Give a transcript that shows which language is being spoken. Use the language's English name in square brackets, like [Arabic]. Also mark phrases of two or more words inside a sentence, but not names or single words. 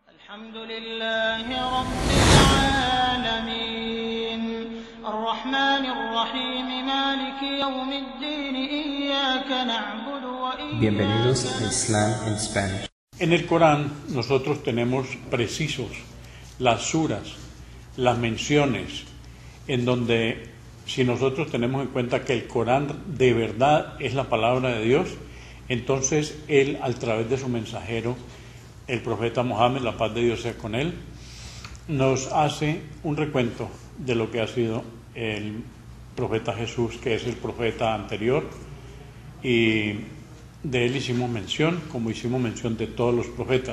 [Arabic] الحمد لله رب العالمين الرحمن الرحيم مالك يوم الدين إياك نعبد وإياك [Spanish] Bienvenidos a Islam in Spanish. En el Corán nosotros tenemos precisos las suras, las menciones, en donde si nosotros tenemos en cuenta que el Corán de verdad es la palabra de Dios, entonces Él, a través de su mensajero, el profeta Mohammed, la paz de Dios sea con él, nos hace un recuento de lo que ha sido el profeta Jesús, que es el profeta anterior, y de él hicimos mención, como hicimos mención de todos los profetas.